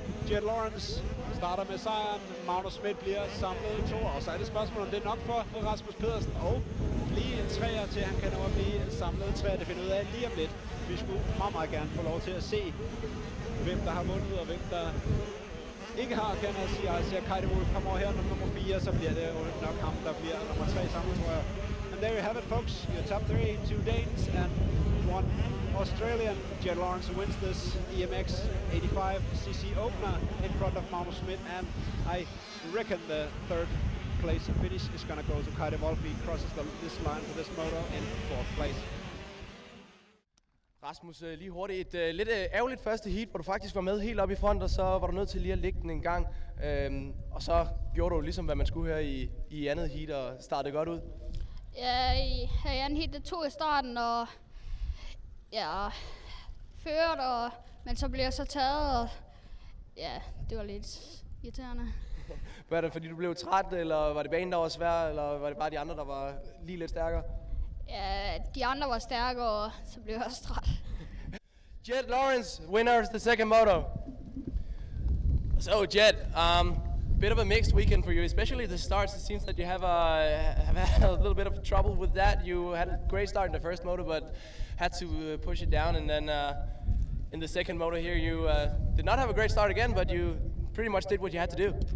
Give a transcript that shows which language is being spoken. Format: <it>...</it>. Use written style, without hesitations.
<da>Jet Lawrence starter med sejren. Magnus Schmidt bliver samlet i to, og så er det spørgsmål, om det er nok for Rasmus Pedersen og blive en træer til, han kan nå at blive samlet træer. Det finder ud af lige om lidt. Vi skulle meget, meget gerne få lov til at se, hvem der har vundet og hvem der ikke har, kan jeg sige. Altså, Kaide Wolf kommer over her nummer 4, så bliver det nok ham, der bliver nummer 3 samlet, tror jeg.</da> <en>And there you have it, folks. Your top 3, 2 Danes and 1 Australian. Jet Lawrence wins this EMX 85cc opener in front of Magnus Schmidt, and I reckon the third place finish is going to go to Kaide Wolf. He crosses this line for this moto in 4th place.</en> <da>Rasmus, lige hurtigt. Et lidt ærgerligt første heat, hvor du faktisk var med helt op i front, og så var du nødt til lige at lægge den en gang. Og så gjorde du ligesom, hvad man skulle her i andet heat, og startede godt ud. Ja, i anden heat, det tog i starten, og ja, ført, men så blev jeg så taget, og ja, det var lidt irriterende. Var det, fordi du blev træt, eller var det banen, der var svær, eller var det bare de andre, der var lige lidt stærkere? Ja, de andre var stærkere, og så blev jeg også træt.</da> <en>Jet Lawrence, winner of the second moto. So Jet, bit of a mixed weekend for you, especially the starts. It seems that you have had a little bit of trouble with that. You had a great start in the first moto, but had to push it down, and then in the second moto here, you did not have a great start again, but you pretty much did what you had to do.</en>